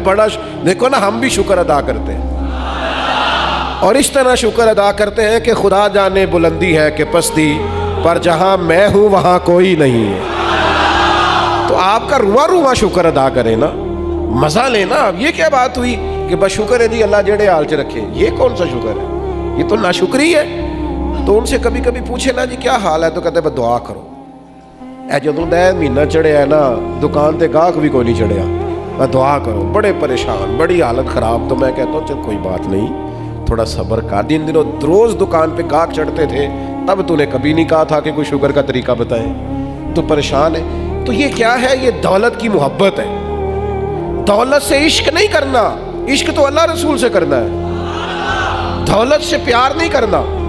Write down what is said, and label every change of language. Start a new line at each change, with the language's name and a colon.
Urdu: بڑا دیکھو نا، ہم بھی شکر ادا کرتے ہیں اور اس طرح شکر ادا کرتے ہیں کہ خدا جانے بلندی ہے کہ پستی، پر جہاں میں ہوں وہاں کوئی نہیں ہے. تو آپ کا رواں شکر ادا کریں نا، مزہ لینا. اب یہ کیا بات ہوئی کہ بس شکر ہے جی
Punjabi: اللہ جڑے حال چ رکھے؟
Urdu: یہ کون سا شکر ہے؟ یہ تو ناشکری ہے. تو ان سے کبھی کبھی پوچھے نا جی کیا حال ہے، تو کہتے بس دعا کرو.
Punjabi: اے جدوں دا مہینہ چڑھیا ہے نا، دکان تے گاہک بھی کوئی نہیں چڑھیا، بس دعا کرو.
Urdu: بڑے پریشان، بڑی حالت خراب. تو میں کہتا ہوں چل کوئی بات نہیں، تھوڑا صبر کر. جن دنوں روز دکان پہ گاہک چڑھتے تھے تب تو نے کبھی نہیں کہا تھا کہ کوئی شکر کا طریقہ بتائے. تو پریشان ہے. تو یہ کیا ہے؟ یہ دولت کی محبت ہے. دولت سے عشق نہیں کرنا، عشق تو اللہ رسول سے کرنا ہے، دولت سے پیار نہیں کرنا.